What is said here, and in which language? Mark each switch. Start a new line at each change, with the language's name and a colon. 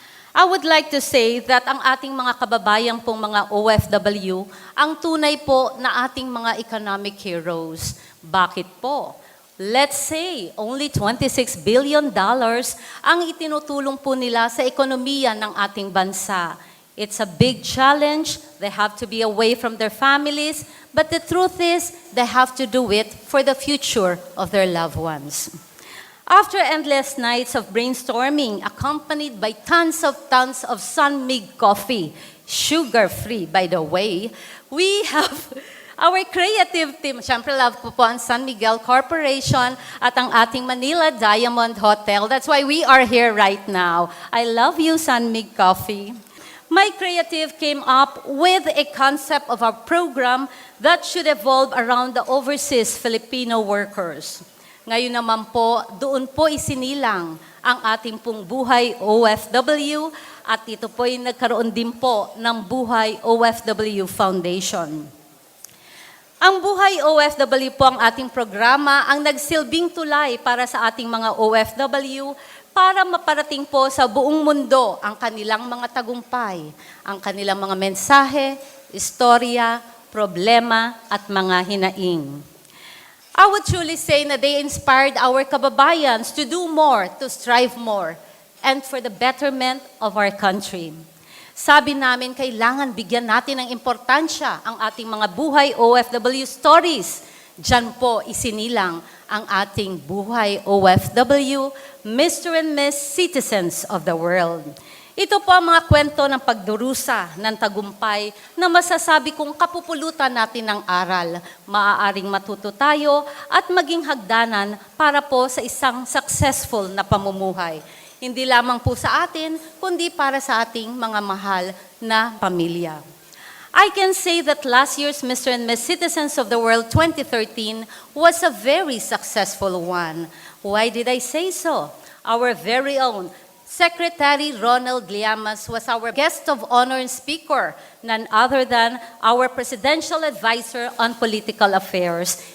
English: I would like to say that
Filipino: ang ating mga kababayan pong mga OFW, ang tunay po na ating mga economic heroes. Bakit po?
English: Let's say, only $26 billion
Filipino: ang itinutulong po nila sa ekonomiya ng ating bansa.
English: It's a big challenge. They have to be away from their families. But the truth is, they have to do it for the future of their loved ones. After endless nights of brainstorming, accompanied by tons of sun-made coffee, sugar-free by the way, we have our creative team.
Filipino: Siyempre, love ko po ang San Miguel Corporation at ang ating Manila Diamond Hotel.
English: That's why we are here right now. I love you, Sun-Mig Coffee. My creative came up with a concept of our program that should evolve around the overseas Filipino workers.
Filipino: Ngayon naman po, doon po isinilang ang ating pong Buhay OFW at ito po ay nagkaroon din po ng Buhay OFW Foundation. Ang Buhay OFW po ang ating programa ang nagsilbing tulay para sa ating mga OFW para maparating po sa buong mundo ang kanilang mga tagumpay, ang kanilang mga mensahe, istorya, problema at mga hinaing.
English: I would truly say na they inspired our kababayans to do more, to strive more, and for the betterment of our country.
Filipino: Sabi namin, kailangan bigyan natin ng importansya ang ating mga Buhay OFW stories. Diyan po isinilang ang ating Buhay OFW, Mr.
English: and Miss Citizens of the World.
Filipino: Ito po ang mga kwento ng pagdurusa ng tagumpay na masasabi kong kapupulutan natin ng aral. Maaaring matuto tayo at maging hagdanan para po sa isang successful na pamumuhay. Hindi lamang po sa atin, kundi para sa ating mga mahal na pamilya.
English: I can say that last year's Mr. and Miss Citizens of the World 2013 was a very successful one. Why did I say so? Our very own Secretary Ronald Llamas was our guest of honor and speaker, none other than our presidential advisor on political affairs.